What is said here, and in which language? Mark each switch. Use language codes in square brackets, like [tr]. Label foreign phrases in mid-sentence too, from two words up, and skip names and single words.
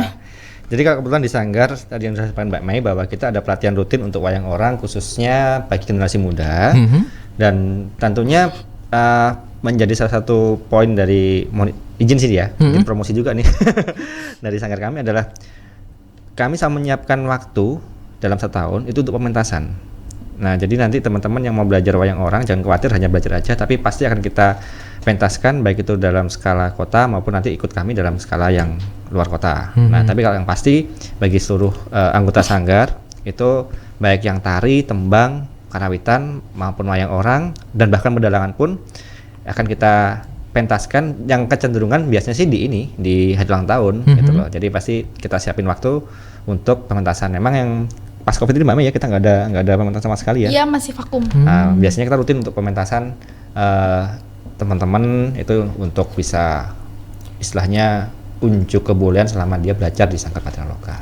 [id] Jadi kalau kebetulan di Sanggar tadi yang disampaikan Mbak Mei bahwa kita ada pelatihan rutin untuk wayang orang khususnya bagi generasi muda dan tentunya menjadi salah satu poin dari izin sih ya, izin promosi juga nih dari Sanggar kami adalah kami sama menyiapkan waktu dalam 1 tahun itu untuk pementasan. Nah jadi nanti teman-teman yang mau belajar wayang orang jangan khawatir hanya belajar aja, tapi pasti akan kita pentaskan baik itu dalam skala kota maupun nanti ikut kami dalam skala yang luar kota. Nah tapi kalau yang pasti bagi seluruh anggota Sanggar itu baik yang tari, tembang, karawitan maupun wayang orang dan bahkan pedalangan pun akan kita pentaskan. Yang kecenderungan biasanya sih di hari ulang tahun gitu loh. Jadi pasti kita siapin waktu untuk pementasan. Memang yang pas Covid ini Mbak Mei ya kita nggak ada pementasan sama sekali ya. Iya, masih vakum. Nah, biasanya kita rutin untuk pementasan teman-teman itu untuk bisa istilahnya unjuk kebolehan selama dia belajar di Sanggar Patrialoka.